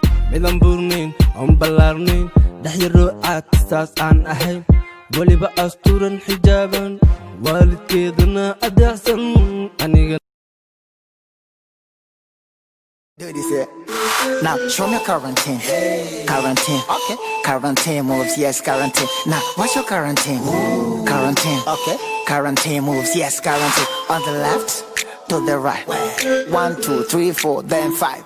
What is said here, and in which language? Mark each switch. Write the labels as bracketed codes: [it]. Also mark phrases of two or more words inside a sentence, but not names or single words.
[so] Midaan burnayn, oon ballaarnayn, dhex yar oo caad, saas aan ahayn, weliba asturan xijaaban, waalidkeedana adeecsan, aniga [en] Do this, yeah. Now, show me quarantine. Quarantine. Okay. Quarantine moves, yes, quarantine. Now, what's your quarantine? Quarantine. Okay. Quarantine moves, yes, quarantine. On the left, to the right. One, two, three, four, then five.